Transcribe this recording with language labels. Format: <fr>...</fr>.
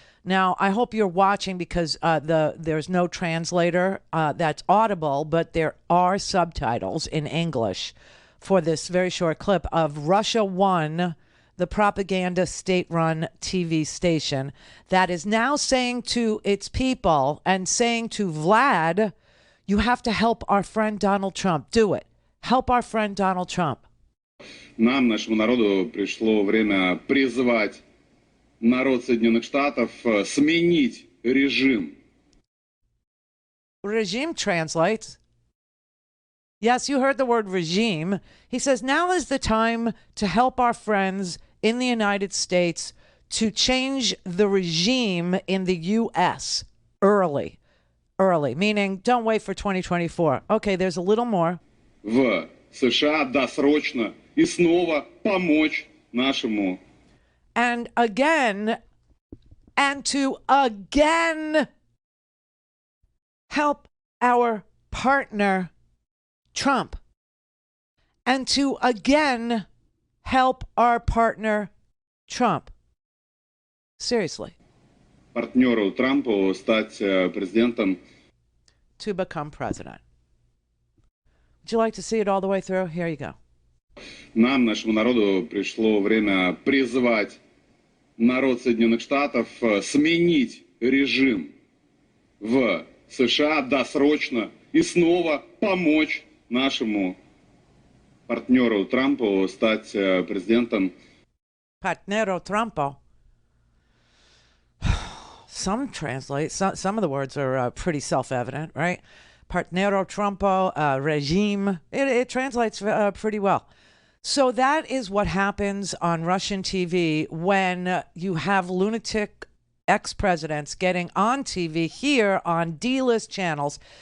<en>Now, I hope you're watching because there's no translator that's audible, but there are subtitles in English for this very short clip of Russia One, the propaganda state-run TV station that is now saying to its people and saying to Vlad, you have to help our friend Donald Trump. Do it. Help our friend Donald Trump.</en> <ru>Нам, нашему народу, пришло время призвать народ Соединенных Штатов сменить режим.</ru> <en>Regime translates. Yes, you heard the word regime. He says, now is the time to help our friends in the United States to change the regime in the U.S. early, meaning don't wait for 2024. Okay, there's a little more.</en> <ru>В США досрочно и снова помочь нашему.</ru> <en>And to again help our partner Trump. And to again help our partner Trump. Seriously.</en> <ru>Партнеру Трампу стать президентом.</ru> <en>To become president. Would you like to see it all the way through? Here you go.</en> <ru>Нам, нашему народу, пришло время призвать народ Соединенных Штатов сменить режим в США досрочно и снова помочь нашему партнеру Трампу стать президентом.</ru> <en>Partnero Trumpo. Some translate, some of the words are pretty self-evident, right? Partnero Trumpo, regime. It translates pretty well. So that is what happens on Russian TV when you have lunatic ex-presidents getting on TV here on D-list channels.</en>